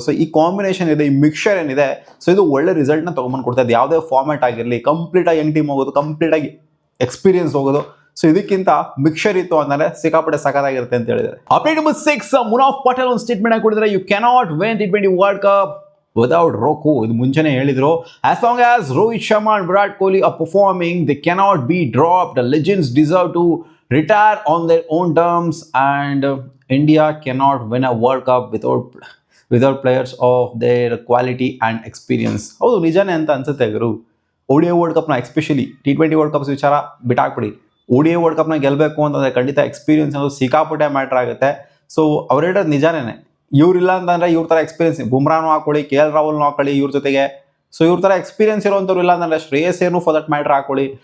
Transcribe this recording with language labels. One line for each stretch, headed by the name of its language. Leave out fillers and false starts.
Kannada: So ಈ combination ಇದೆ, ಈ ಮಿಕ್ಸರ್ ಏನಿದೆ, ಸೊ ಇದು ಒಳ್ಳೆ ರಿಸಲ್ಟ್ನ ತೊಗೊಂಬಂದು ಕೊಡ್ತಾ ಇದೆ. ಯಾವುದೇ ಫಾರ್ಮ್ಯಾಟ್ ಆಗಿರಲಿ, ಕಂಪ್ಲೀಟಾಗಿ ಯಂಗ್ ಟೀಮ್ ಹೋಗೋದು, ಕಂಪ್ಲೀಟಾಗಿ ಎಕ್ಸ್ಪೀರಿಯನ್ಸ್ ಹೋಗೋದು. ಸೊ ಇದಕ್ಕಿಂತ ಮಿಕ್ಸರ್ ಇತ್ತು ಅಂದರೆ ಸಿಕ್ಕಾಪಟ್ಟೆ ಸಖತ್ತಾಗಿರುತ್ತೆ ಅಂತ ಹೇಳಿದ್ದಾರೆ. ಅಪ್ಡೇಟ್ ನಂಬರ್ 6, ಮುನಾಫ್ ಪಟೇಲ್ ಒಂದು ಸ್ಟೇಟ್ಮೆಂಟ್ ಆಗಿ ಕೊಟ್ಟಿದ್ದಾರೆ.
English: You cannot win T20 world cup without Roku.
Kannada: ಇದು ಮುಂಚೆನೇ ಹೇಳಿದ್ರು.
English: As long as Rohit Sharma and Virat Kohli are performing, they cannot be dropped. The legends deserve to retire on their own terms, and India cannot win a World Cup without players of their quality and experience.
Kannada: ಹೌದು, ನಿಜಾನೇ ಅಂತ ಅನ್ಸುತ್ತೆ ಗುರು. ODI world ಕಪ್ನ especially T20 world cups ವಿಚಾರ ಬಿಟ್ಟಾಕ್ಬಿಡಿ. ODI world ಕಪ್ನ ಗೆಲ್ಲಬೇಕು ಅಂತಂದರೆ ಖಂಡಿತ experience ಅನ್ನೋದು ಸಿಕ್ಕಾಪಟ್ಟೆ ಮ್ಯಾಟ್ರ್ ಆಗುತ್ತೆ. ಸೊ ಅವ್ರು ಹೇಳೋದು ನಿಜಾನೇ. ಇವ್ರಿಲ್ಲ ಅಂತಂದರೆ ಇವ್ರ ಥರ ಎಕ್ಸ್ಪೀರಿಯನ್ಸ್, ಬುಮ್ರಾನು ಹಾಕೊಳ್ಳಿ, KL ರಾಹುಲ್ನು ಹಾಕೊಳ್ಳಿ ಇವ್ರ ಜೊತೆಗೆ. ಸೊ ಇವ್ರ ಥರ ಎಕ್ಸ್ಪೀರಿಯನ್ಸ್ ಇರೋವಂಥವ್ರು ಇಲ್ಲ ಅಂತಂದರೆ ಶ್ರೇಯಸ್ ಏನು ಫಾರ್ ದಟ್ ಮ್ಯಾಟ್ರ್ ಹಾಕೊಳ್ಳಿ.